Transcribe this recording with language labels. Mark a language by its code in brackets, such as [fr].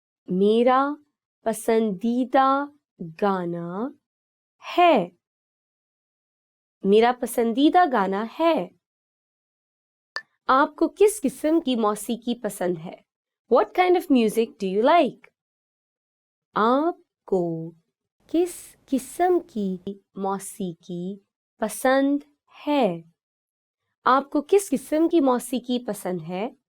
[hi] मेरा पसंदीदा गाना है. मेरा पसंदीदा गाना है. आपको किस किस्म की मौसीकी पसंद है? [en] What kind of music do you like? [hi] आपको किस किस्म की मौसीकी पसंद है? आपको किस किस्म की मौसीकी पसंद है?